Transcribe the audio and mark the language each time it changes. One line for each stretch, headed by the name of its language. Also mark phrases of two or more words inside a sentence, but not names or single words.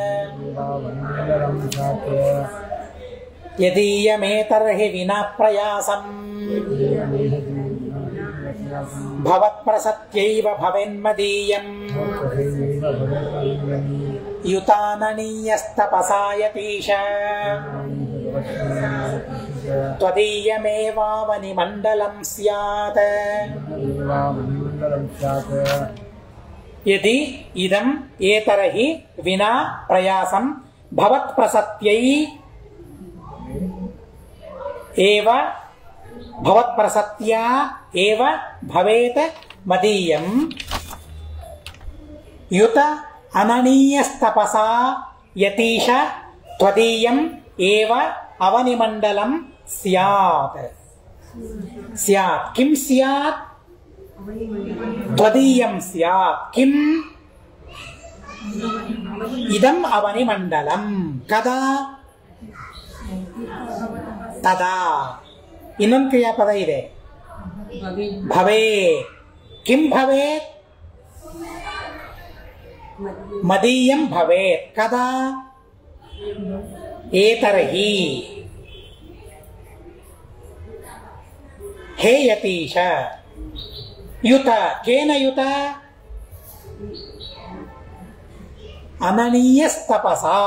Sanskrit: ಯದೀಯಮೇತರ್ಹಿ ವಿನಾ ಪ್ರಯಾಸಂ ಭವತ್ಪ್ರಸತ್ಯೈವ ಭವೇನ್ಮದೀಯಂ ಯುತಾನನೀಯಸ್ತಪಸಾಯತೀಶ ತ್ವದೀಯಮೇವಾವನಿ ಮಂಡಲಂ ಸ್ಯಾತ್ ಯದಿ ಇದಂ ಏತರಹಿ ವಿನಾ ಪ್ರಯಾಸಂ ಭವತ್ಪ್ರಸತ್ಯೈ ಏವ ಭವತ್ಪ್ರಸತ್ಯಾ ಏವ ಭವೇತ್ ಮದೀಯಂ ಯುತ ಅನನೀಯಸ್ತಪಸಾ ಯತೀಶ ತ್ವದೀಯಂ ಏವ ಅವನಿಮಂಡಲಂ ಸ್ಯಾತ್. ಸ್ಯಾತ್ ಕಿಂ ಸ್ಯಾತ್? ತ್ವದೀಯಂ ಸ್ಯಾತ್. ಕಿಂ? ಇದಂ ಅವನಿಮಂಡಲಂ. ಕದಾ? ತದಾ.
Kannada: ಇನ್ನೊಂದು ಕ್ರಿಯಾಪದ ಇದೆ,
Sanskrit: ಭವೇ. ಕಿಂ ಭವೇತ್? ಮದೀಯಂ ಭವೇತ್. ಕದಾ? ಏತರ್ಹಿ. ಹೇ ಯತೀಶ. ಯುತ ಕೇನ ಯುತ? ಅನನೀಯಸ್ತಪಸ.